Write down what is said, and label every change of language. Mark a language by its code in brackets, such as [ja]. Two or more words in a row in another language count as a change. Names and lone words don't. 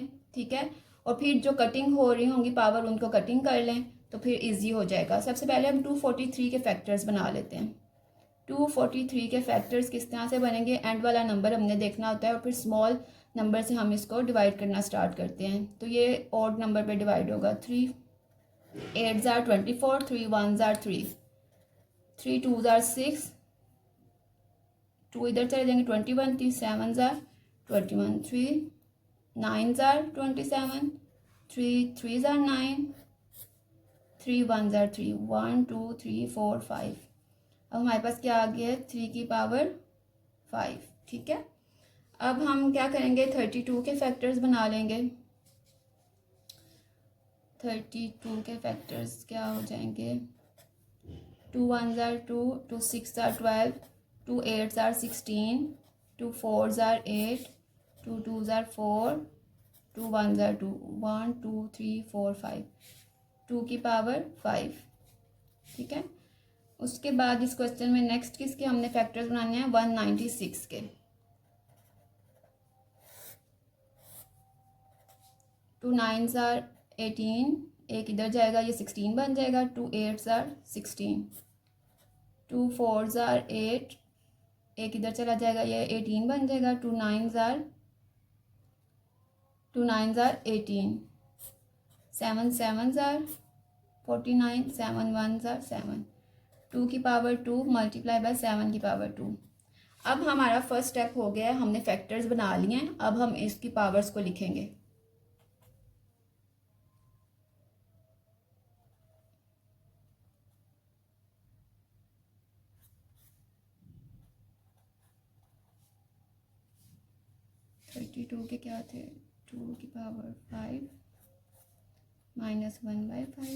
[hi] ठीक है, और फिर जो कटिंग हो रही होंगी पावर उनको कटिंग कर लें तो फिर इजी हो जाएगा। सबसे पहले हम 243 के फैक्टर्स बना लेते हैं। 243 के फैक्टर्स किस तरह से बनेंगे, एंड वाला नंबर हमने देखना होता है और फिर [en] small number [hi] से हम इसको डिवाइड करना स्टार्ट करते हैं। तो ये [en] odd number [hi] पे डिवाइड होगा। [en] 3 8s are 24, 3 1s are 3, 3 2s are 6, 2 [hi] इधर चले जाएंगे, [en] 21, 3 7s are 21, 3 9s are 27, 3 3s are 9, 3 1s are 3, 1 2 3 4 5। [hi] अब हमारे पास क्या आ गया है, 3 की पावर 5। ठीक है, अब हम क्या करेंगे, 32 के फैक्टर्स बना लेंगे। 32 के फैक्टर्स क्या हो जाएंगे, [en] 2 1s are 2, 2 6 are 12, 2 8s are 16, 2 4s are 8, 2 2s are 4, 2 1s are 2, [hi] 1 2 3 4 5, 2 की पावर 5। ठीक है, उसके बाद इस क्वेश्चन में नेक्स्ट किसके हमने फैक्टर्स बनाने हैं, 196 के। [en] 2 9s are 18, [hi] एक इधर जाएगा ये 16 बन जाएगा। [en] 2 8s are 16, 2 4s are 8, [hi] एक इधर चला जाएगा ये 18 बन जाएगा। [en] 2 9s are 18, 7 7s are 49, 7 1s are 7, [hi] 2 की पावर 2 [en] multiply by [hi] 7 की पावर 2। अब हमारा [en] first step [hi] हो गया है, हमने फैक्टर्स बना लिए हैं। अब हम इसकी पावर्स को लिखेंगे। टू के क्या थे, 2 की पावर 5 -1/5।